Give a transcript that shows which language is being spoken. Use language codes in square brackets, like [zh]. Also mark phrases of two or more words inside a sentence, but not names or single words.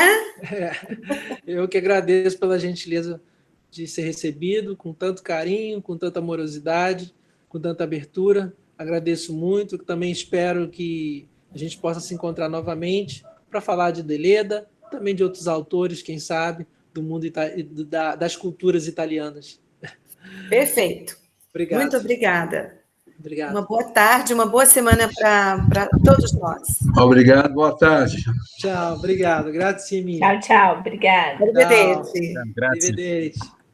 [pt] Eu que agradeço pela gentileza de ser recebido, com tanto carinho, com tanta amorosidade, com tanta abertura, agradeço muito, também espero que a gente possa se encontrar novamente para falar de Deleda, também de outros autores, quem sabe, do mundo das culturas italianas. Perfeito. Obrigado. Muito obrigada. Obrigado. Uma boa tarde, uma boa semana para todos nós. Obrigado, boa tarde. Tchau, obrigado. [it] Grazie mille. [pt] Tchau, tchau. Obrigada. [it] Arrivederci. Arrivederci.